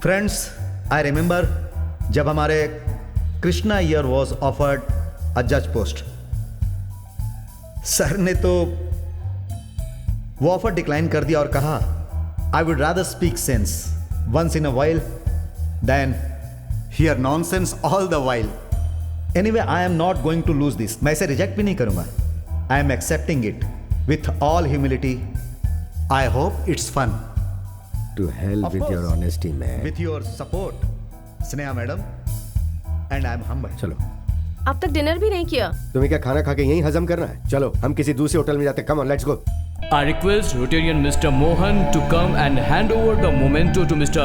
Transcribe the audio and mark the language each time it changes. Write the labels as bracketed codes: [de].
[en] friends, I remember [hi] जब हमारे [en] Krishna Iyer was offered a जज post, [hi] सर ने तो वो ऑफर डिक्लाइन कर दिया और कहा [en] I would rather speak sense once in a while than hear nonsense all the while. Anyway, I am not going to lose this. [hi] मैं इसे रिजेक्ट भी नहीं करूंगा. [en] I am accepting it with all humility. I hope it's fun. To hell Of with course. your honesty, man. With your support, Sneha madam, and I am humble. [hi] चलो, अब तक dinner भी नहीं किया. तुम्हें क्या खाना खा के यहीं हजम करना है? चलो, हम किसी दूसरे होटल में जाते हैं. [en] Come on, let's go. I request Rotarian Mr. Mohan to come and hand over the memento to Mr.